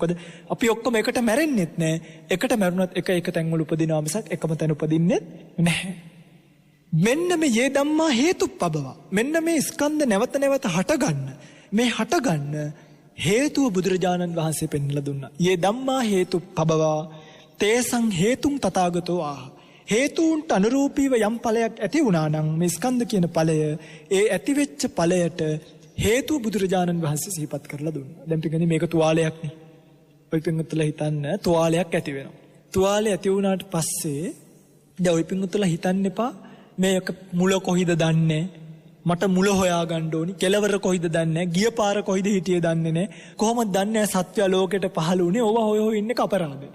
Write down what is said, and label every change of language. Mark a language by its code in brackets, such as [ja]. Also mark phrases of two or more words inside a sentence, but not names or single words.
[si] මොකද අපි ඔක්කොම එකට මැරෙන්නෙත් නැහැ. එකට මැරුණත් එක තැන්වල උපදිනවා මිසක් එකම තැන උපදින්නේ නැහැ. මෙන්න මේ [pi] යේ ධම්මා හේතුප්පබව. [si] මෙන්න මේ ස්කන්ධ නැවත නැවත හටගන්න. මේ හටගන්න හේතුව බුදුරජාණන් වහන්සේ පෙන්වලා දුන්නා. [pi] යේ ධම්මා හේතුප්පබව තේසං හේතුං තථාගතෝ ආහ. [si] හේතුන්ට අනුරූපීව යම් ඵලයක් ඇති වුණා නම් මේ ස්කන්ධ කියන ඵලය ඒ ඇතිවෙච්ච ඵලයට හේතුව බුදුරජාණන් වහන්සේ සිහිපත් කරලා දුන්නා. දැන් පිටින් මේක තුවාලයක් නේ. ඔය පිටුතුලා හිතන්න තුවාලයක් ඇති වෙනවා. තුවාලය ඇති වුණාට පස්සේ දැන් ඔය පිටුතුලා හිතන්න එපා මේක මුල කොහිද දන්නේ මට මුල හොයාගන්න ඕනි කෙලවර කොහිද දන්නේ ගිය පාර කොහිද හිටියේ දන්නේ නැහැ කොහොමද දන්නේ සත්‍ය ලෝකෙට පහළ වුණේ ඕවා හොය ඉන්නේ අපරාධය.